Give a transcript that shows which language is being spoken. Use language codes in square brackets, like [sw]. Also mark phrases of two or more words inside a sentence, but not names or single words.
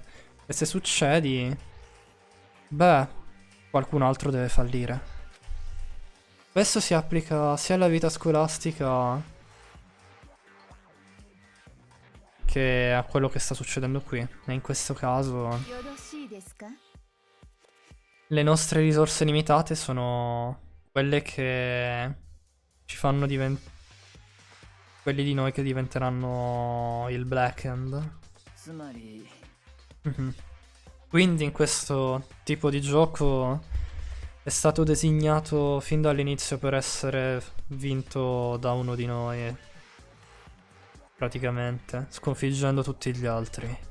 [it] E se succedi, beh, qualcun altro deve fallire. Questo si applica sia alla vita scolastica che a quello che sta succedendo qui. E in questo caso [ja] よろしいですか？ [it] le nostre risorse limitate sono quelle che ci fanno diventare... quelli di noi che diventeranno il Black End. [ja] つまり Mhm. [it] Quindi in questo tipo di gioco è stato designato fin dall'inizio per essere vinto da uno di noi, praticamente, sconfiggendo tutti gli altri.